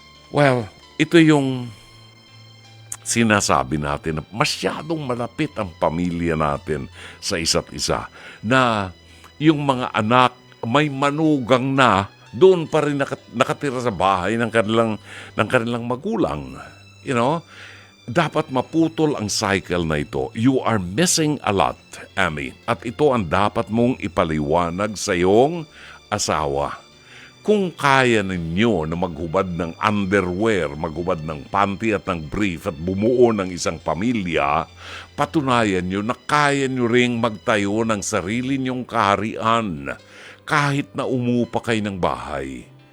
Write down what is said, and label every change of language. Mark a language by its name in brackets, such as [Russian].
[Filipino] Well, ito yung sinasabi natin na masyadong malapit ang pamilya natin sa isa't isa. Na yung mga anak may manugang na doon pa rin nakatira sa bahay ng kanilang magulang. [English] You know? [Filipino] Dapat maputol ang cycle na ito. [English] You are missing a lot, Amy. [Filipino] At ito ang dapat mong ipaliwanag sa iyong asawa. Kung kaya ninyo na maghubad ng underwear, maghubad ng panty at ng brief at bumuo ng isang pamilya, patunayan nyo na kaya nyo ring magtayo ng sarili nyong kaharian kahit na umupa kayo ng bahay.